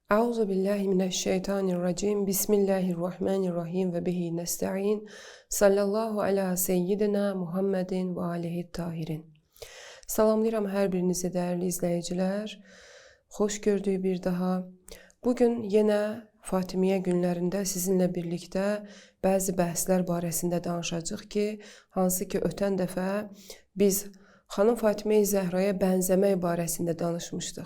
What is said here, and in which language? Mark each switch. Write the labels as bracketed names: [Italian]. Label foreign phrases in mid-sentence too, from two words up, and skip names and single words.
[Arabic] أعوذ بالله من الشيطان الرجيم. بسم الله الرحمن الرحيم وبه نستعين. صلى الله على سيدنا محمد وآله الطاهرين. [Azerbaijani] Salamlayıram hər birinizi dəyərli izləyicilər. Xoş gördük bir daha. Bugün yenə Fatimiyyə günlərində sizinlə birlikdə bəzi bəhslər barəsində danışacağıq ki, hansı ki ötən dəfə biz xanım Fatimiyyə Zəhraya bənzəmək barəsində danışmışdıq.